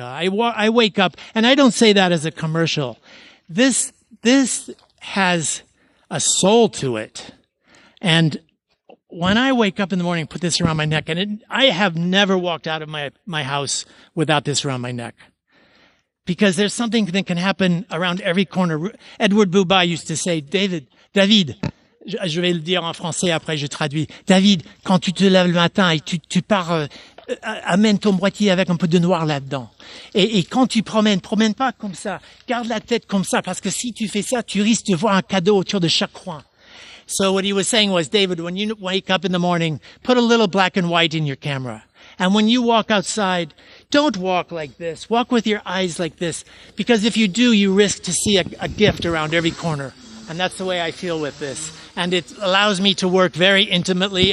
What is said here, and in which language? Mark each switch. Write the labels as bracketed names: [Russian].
[English] I wake up, and I don't say that as a commercial. This has a soul to it. And when I wake up in the morning, put this around my neck, and I have never walked out of my house without this around my neck. Because there's something that can happen around every corner. Edward Bouba used to say, [French] David, je vais le dire en français, après je traduis. David, quand tu te lèves le matin et tu pars, amène ton boîtier avec un peu de noir là-dedans. Et quand tu promènes pas comme ça. Garde la tête comme ça, parce que si tu fais ça, tu risques de voir un cadeau autour de chaque coin. [English] So what he was saying was, David, when you wake up in the morning, put a little black and white in your camera. And when you walk outside, don't walk like this. Walk with your eyes like this. Because if you do, you risk to see a gift around every corner. And that's the way I feel with this. And it allows me to work very intimately.